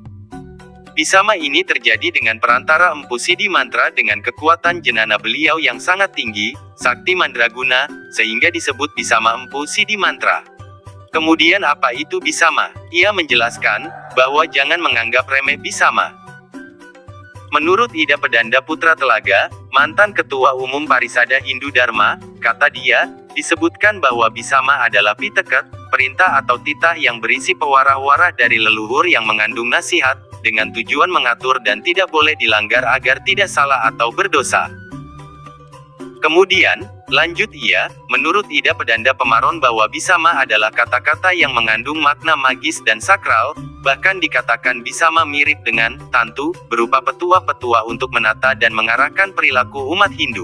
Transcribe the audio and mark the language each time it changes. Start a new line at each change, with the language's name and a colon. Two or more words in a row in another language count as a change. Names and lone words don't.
Indonesian: Bisama ini terjadi dengan perantara Empu Sidi Mantra dengan kekuatan jenana beliau yang sangat tinggi, Sakti Mandraguna, sehingga disebut Bisama Empu Sidi Mantra. Kemudian apa itu Bisama? Ia menjelaskan, bahwa jangan menganggap remeh Bisama. Menurut Ida Pedanda Putra Telaga, mantan Ketua Umum Parisada Hindu Dharma, kata dia, disebutkan bahwa Bisama adalah piteket, perintah atau titah yang berisi pewarah-warah dari leluhur yang mengandung nasihat, dengan tujuan mengatur dan tidak boleh dilanggar agar tidak salah atau berdosa. Kemudian, lanjut ia, menurut Ida Pedanda Pemaron bahwa Bisama adalah kata-kata yang mengandung makna magis dan sakral, bahkan dikatakan Bisama mirip dengan tantu, berupa petua-petua untuk menata dan mengarahkan perilaku umat Hindu.